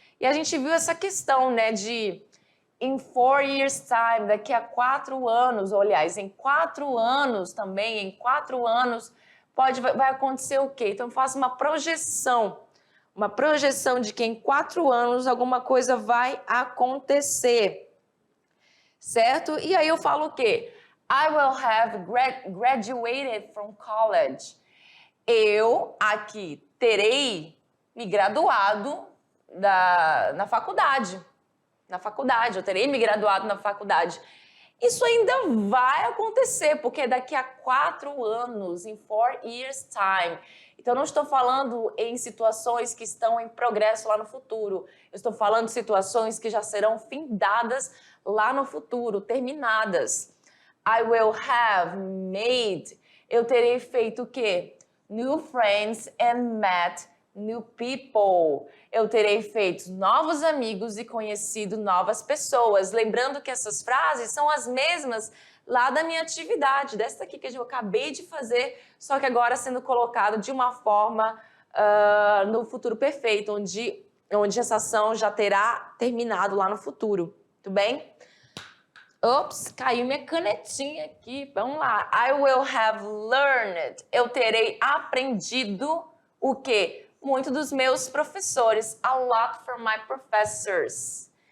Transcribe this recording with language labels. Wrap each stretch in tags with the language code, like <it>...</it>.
<pt>E a gente viu essa questão, né, de</pt> <en>in 4 years time,</en> <pt>daqui a 4 anos, ou, aliás, em 4 anos também, em 4 anos, vai acontecer o quê? Então, eu faço uma projeção de que em 4 anos alguma coisa vai acontecer, certo? E aí eu falo o quê?</pt> <en>I will have graduated from college.</en> <pt>Eu, aqui, terei me graduado na faculdade. Eu terei me graduado na faculdade. Isso ainda vai acontecer, porque daqui a 4 anos,</pt> <en>in 4 years time.</en> <pt>Então, eu não estou falando em situações que estão em progresso lá no futuro. Eu estou falando de situações que já serão findadas lá no futuro, terminadas.</pt> <en>I will have made.</en> <pt>Eu terei feito o quê?</pt> <en>New friends and met new people.</en> <pt>Eu terei feito novos amigos e conhecido novas pessoas. Lembrando que essas frases são as mesmas lá da minha atividade, dessa aqui que eu acabei de fazer, só que agora sendo colocado de uma forma no futuro perfeito, onde essa ação já terá terminado lá no futuro. Tudo bem? Ops, caiu minha canetinha aqui. Vamos lá.</pt> <en>I will have learned.</en> <pt>Eu terei aprendido o quê? Muito dos meus professores.</pt> <en>A lot from my professors.</en>